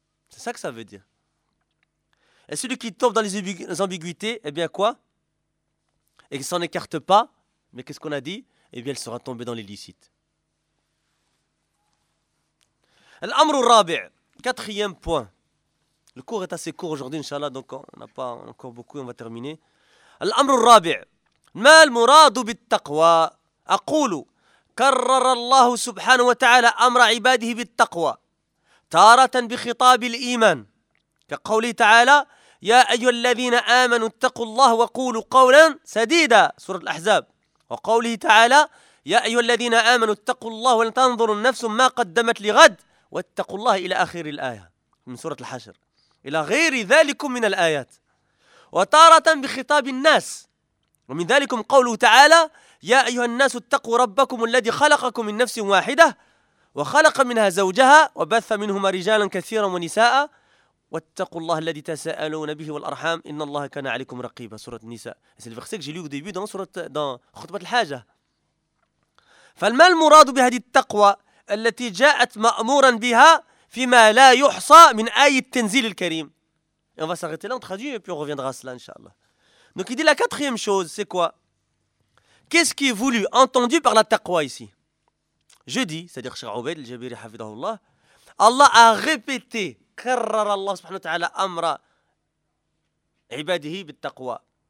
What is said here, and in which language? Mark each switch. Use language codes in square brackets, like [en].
[fr] C'est ça que ça veut dire. Et celui qui tombe dans les ambiguïtés, eh bien quoi? Et qui ne s'en écarte pas, mais qu'est-ce qu'on a dit? Eh bien, il sera tombé dans l'illicite. [ar] Al-amru rabi', [fr] quatrième point. Le cours est assez court aujourd'hui, Inch'Allah, donc on n'a pas encore beaucoup, on va terminer. [ar] Al-amru rabi', ما المراد بالتقوى؟ أقول كرر الله سبحانه وتعالى أمر عباده بالتقوى تارة بخطاب الإيمان كقوله تعالى يا أيها الذين آمنوا اتقوا الله وقولوا قولا سديدا سورة الأحزاب وقوله تعالى يا أيها الذين آمنوا اتقوا الله ولن تنظر النفس ما قدمت لغد واتقوا الله إلى آخر الآية من سورة الحشر إلى غير ذلك من الآيات وتارة بخطاب الناس ومن ذلكم قوله تعالى يا أيها الناس اتقوا ربكم الذي خلقكم من نفس واحدة وخلق منها زوجها وبث منهما رجالا كثيرا ونساء واتقوا الله الذي تساءلون به والأرحام إن الله كان عليكم رقيبا سورة النساء [fr] c'est le verset que j'ai lu au début dans [ar] سورة dans خطبة الحاجة فما المراد بهذه التقوى التي جاءت مأمورا بها فيما لا يحصى من آية التنزيل الكريم [fr] on va s'arrêter là on traduit et puis on reviendra à cela inshallah. Donc il dit la quatrième chose, c'est quoi? Qu'est-ce qui est voulu, entendu par la taqwa ici? Je dis, c'est-à-dire Cheikh Obed al-Jabiri hafidhahullah, Allah a répété, [ar] karrar Allah subhanahu wa ta'ala amra ibadihi bit taqwa.